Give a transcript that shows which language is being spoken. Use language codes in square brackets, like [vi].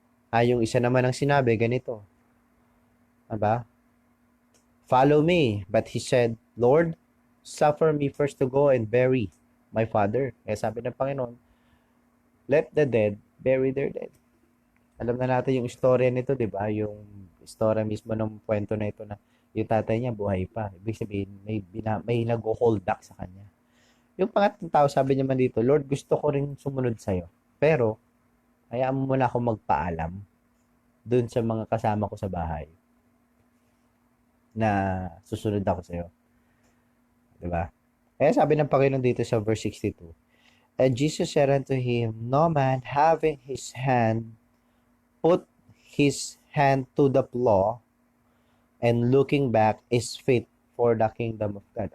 [tl] Yung isa naman ang sinabi, ganito. [en] Diba? Follow me. But he said, Lord, suffer me first to go and bury my father. [tl] Kaya sabi ng Panginoon, [en] let the dead bury their dead. [tl] Alam na natin yung istorya nito, di ba? Yung istorya mismo ng kwento na ito na yung tatay niya buhay pa. Ibig sabihin, may nag-hold back sa kanya. Yung pangatlong tao, sabi niya man dito, Lord, gusto ko rin sumunod sa'yo. Pero, hayaan mo muna ako magpaalam dun sa mga kasama ko sa bahay na susunod ako sa'yo. Diba? Kaya sabi ng Panginoon dito sa verse 62, [en] and Jesus said unto him, no man having his hand put his hand to the plow and looking back is fit for the kingdom of God.